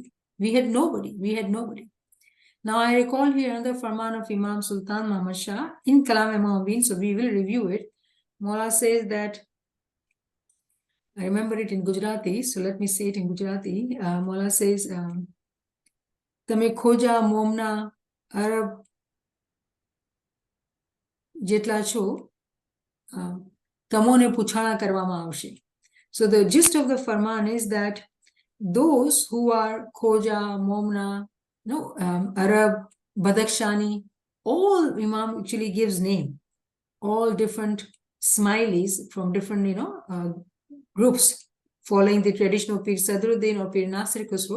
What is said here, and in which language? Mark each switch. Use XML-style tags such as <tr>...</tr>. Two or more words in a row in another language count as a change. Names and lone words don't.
<en>We had nobody. Now I recall here another Farman of Imam Sultan Muhammad Shah in Kalam-i Imam-i Mubin, so we will review it. Mola says that, I remember it in Gujarati, so let me say it in Gujarati. Mola says,</en> <gu>તમે ખોજા મોમના આરબ જેટલા છો તમોને પૂછાણા કરવામાં આવશે.</gu> <en>So the gist of the Farman is that those who are Khoja, Momna, Arab, Badakshani, all Imam actually gives name, all different smileys from different, groups following the tradition of Pir Sadruddin or Pir Nasir Khusro.</en>